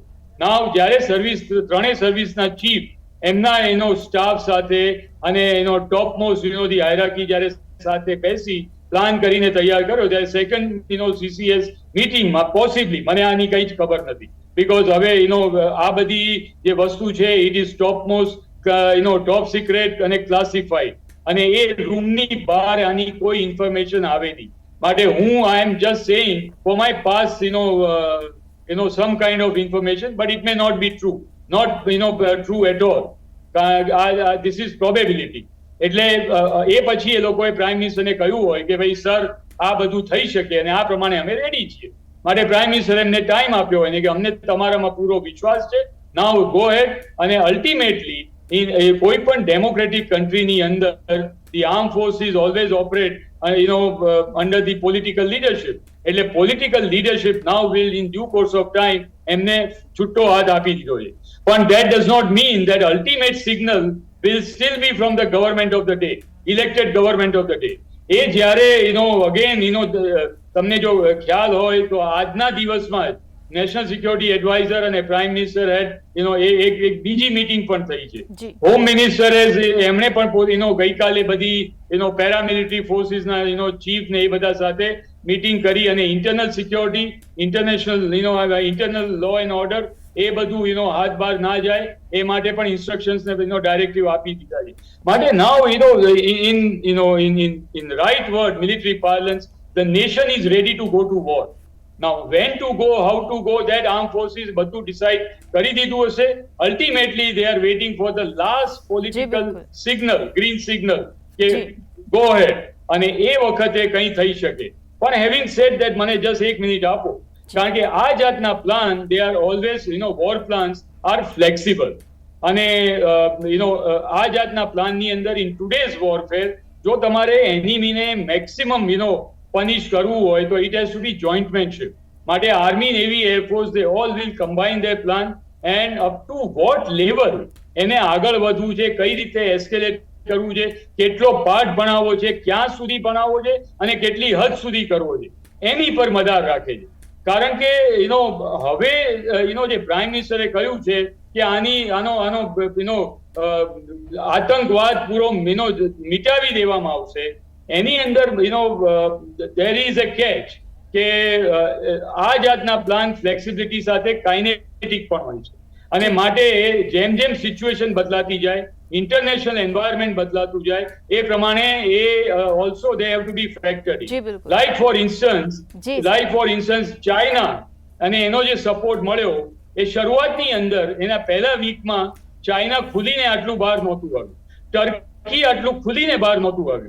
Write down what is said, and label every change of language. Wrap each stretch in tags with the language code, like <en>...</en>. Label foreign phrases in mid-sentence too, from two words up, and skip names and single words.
<gu>નાવ જ્યારે ત્રણેય સર્વિસના ચીફ એમના સ્ટાફ સાથે અને</gu> <en>top most the hierarchy</en> <gu>જ્યારે સાથે બેસી પ્લાન કરીને તૈયાર કર્યો ત્યારે</gu> <en>second CCS meetingમાં</en> <gu>પોસિબલી મને આની કઈ જ ખબર નથી, બીકોઝ હવે આ બધી જે વસ્તુ છે</gu> <en>it is top most top secret</en> <gu>અને ક્લાસિફાઈડ અને એ રૂમની બહાર આની કોઈ ઇન્ફોર્મેશન આવે નહીં.</gu> <en>માટે I am just saying for my past some kind of information, but it may not be true, not true at all. This is probability.</en> <gu>એટલે એ પછી એ લોકોએ</gu> <en>prime ministerને</en> <gu>કહ્યું હોય કે ભાઈ સર આ બધું થઈ શકે અને આ પ્રમાણે અમે રેડી છીએ. માટે</gu> <en>prime ministerે</en> <gu>એમને ટાઈમ આપ્યો હોય કે અમને તમારામાં પૂરો વિશ્વાસ છે,</gu> <en>now go ahead. અને અલ્ટિમેટલી</en> <gu>કોઈ પણ</gu> <en>democratic countryની અંદર the arm forces always operate under the political leadership. એટલે political leadership now will in due course of time</en> <gu>એમને છૂટો હાથ આપી દીધો છે.</gu> <en>પણ that does not mean that ultimate signal will still be from the government of the day, elected government of the day.</en> <gu>એ જ્યારે again તમને જો ખ્યાલ હોય તો આજના દિવસમાં જ</gu> <en>national security advisor</en> <gu>અને</gu> <en>prime minister</en> <gu>હેડ એક બીજી મીટિંગ પણ થઈ છે.</gu> <en>home ministerે</en> <gu>એમણે પણ ગઈકાલે બધી</gu> <en>paramilitary forcesના</en> <gu>ચીફ ને એ બધા સાથે મીટિંગ કરી અને</gu> <en>internal security, internal law and order</en> <gu>એ બધું હાથ બહાર ના જાય એ માટે પણ ઇન્સ્ટ્રક્શન્સ ને ડાયરેક્ટિવ આપી દીધા છે.</gu> <en>માટે નાઉ in right word military parlance, the nation is ready to go to war. Now when to go, how to go, that armed forces બધું decide કરી દીધું હશે. Ultimately they are waiting for the last political signal, green signal કે go ahead</en> <gu>અને એ વખતે કંઈ થઈ શકે. પણ</gu> <en>having said that</en> <gu>મને just 1 મિનિટ આપો, કારણ કે આ જાતના પ્લાન</gu> <en>they are always war plans are flexible</en> <gu>અને આ જાતના પ્લાનની અંદર</gu> <en>in today's warfare</en> <gu>જો તમારે</gu> <en>enemyને maximum punish</en> <gu>કરવું હોય તો</gu> <en>it has to be jointmanship.</en> <gu>માટે</gu> <en>Army, Navy, Airforce they all will combine their plan and up to what level</en> <gu>એને આગળ વધવું છે, કઈ રીતે એસ્કેલેટ કરવું છે, કેટલો પાર્ટ બનાવવો છે, ક્યાં સુધી બનાવવો છે અને કેટલી હદ સુધી કરવો છે એની પર મદાર રાખે છે. કારણ કે હવે જે પ્રાઇમ મિનિસ્ટરે કહ્યું છે કે આનો આતંકવાદ પૂરો મિટાવી દેવામાં આવશે. એની અંદર</gu> <en>there is a catch</en> <gu>કે આ જાતના પ્લાન ફ્લેક્સિબિલિટી સાથે કાઇનેટિક પણ હોય છે અને માટે જેમ જેમ સિચ્યુએશન બદલાતી જાય,</gu> <en>international environment</en> <gu>બદલાતું જાય એ પ્રમાણે એ</gu> <en>also they have to be factored. like for instance</en> <gu>ચાઇના અને એનો જે સપોર્ટ મળ્યો એ શરૂઆતની અંદર એના પહેલા વીકમાં ચાઇના ખુલીને આટલું બહાર નહોતું આવ્યું, ટર્કી આટલું ખુલીને બહાર નહોતું આવ્યું.</gu>